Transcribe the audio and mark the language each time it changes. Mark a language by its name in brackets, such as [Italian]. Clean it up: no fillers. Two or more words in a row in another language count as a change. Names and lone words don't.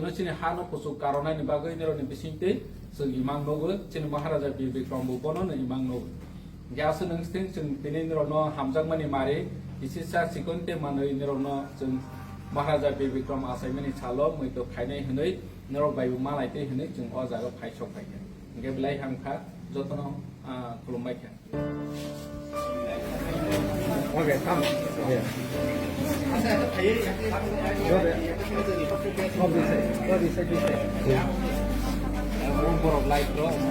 [Kok Borok] नो चिनि हा नो कुसु कारनायनि बागै निरौनि बिसिंते जों इमां नगो चिनि महाराजा बीरबिक्रम बोनो न इमां नगो ग्यास नोंसिं जों दिनै निरौ न हामजांमानि मारे इसिसा सिकोनते मानै निरौ न जों महाराजा बीरबिक्रम आसायमानि सालो मैतो खायनाय हनै निरौ बायबो मालायते हनै जों अ जागा फायसक फायखा इंगे बिलाय हामखा जतनो खुलुमबायखा [English] ओके come here this side one for light bro